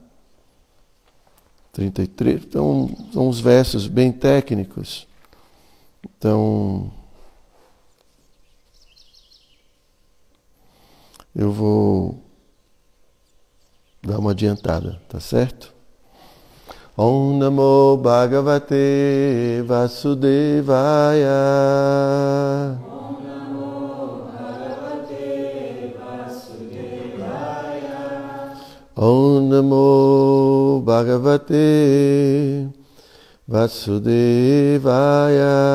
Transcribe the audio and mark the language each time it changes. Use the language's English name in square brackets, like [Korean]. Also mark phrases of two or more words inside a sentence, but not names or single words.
[Portuguese] 33, então são uns versos bem técnicos. Então, eu vou dar uma adiantada, tá certo? [Sanskrit] Om Namo Bhagavate Vasudevaya. Om Namo Bhagavate Vasudevaya. Om Namo Bhagavate Vasudevaya.